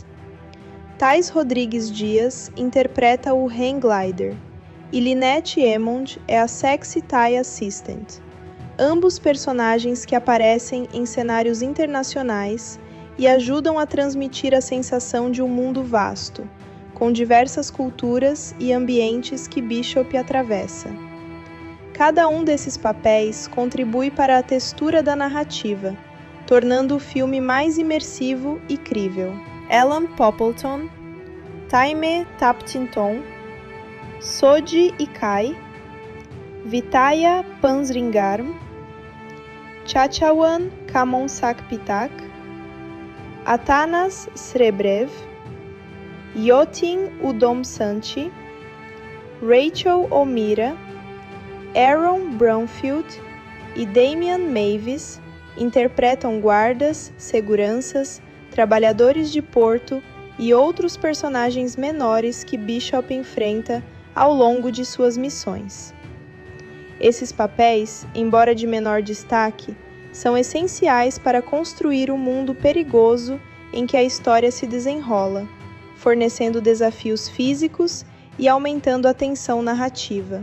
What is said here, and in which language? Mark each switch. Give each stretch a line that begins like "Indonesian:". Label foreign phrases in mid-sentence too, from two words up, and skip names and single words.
Portuguese: Thais Rodrigues Dias interpreta o Hang Glider e Lynette Emond é a Sexy Thai Assistant, ambos personagens que aparecem em cenários internacionais e ajudam a transmitir a sensação de um mundo vasto, com diversas culturas e ambientes que Bishop atravessa. Cada um desses papéis contribui para a textura da narrativa, tornando o filme mais imersivo e crível. Ellen Poppleton, Taime Taptinton, Soji Ikai, Vitaya Pansringarm, Chachawan Kamonsakpitak, Atanas Srebrev, Yotin Udomsanti, Rachel O'Meara, Aaron Brownfield e Damian Mavis interpretam guardas, seguranças, trabalhadores de porto e outros personagens menores que Bishop enfrenta ao longo de suas missões. Esses papéis, embora de menor destaque, são essenciais para construir o mundo perigoso em que a história se desenrola, fornecendo desafios físicos e aumentando a tensão narrativa.